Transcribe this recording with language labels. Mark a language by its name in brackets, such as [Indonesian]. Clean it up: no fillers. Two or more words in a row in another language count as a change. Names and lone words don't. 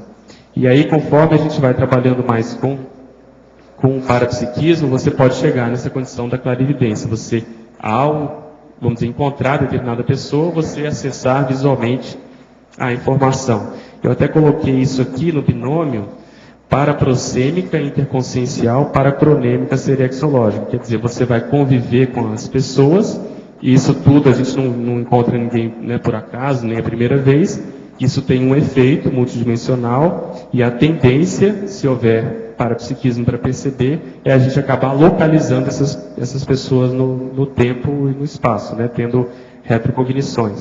[Portuguese] E aí, conforme a gente vai trabalhando mais com o parapsiquismo, você pode chegar nessa condição da clarividência. Você, ao, vamos dizer, encontrar determinada pessoa, você acessar visualmente a informação. Eu até coloquei isso aqui no binômio paraprosêmica interconsciencial, paracronêmica serexológica. Quer dizer, você vai conviver com as pessoas, e isso tudo a gente não encontra ninguém, né, por acaso, nem a primeira vez. Isso tem um efeito multidimensional, e a tendência, se houver parapsiquismo para perceber, é a gente acabar localizando essas pessoas no tempo e no espaço, né, tendo retrocognições.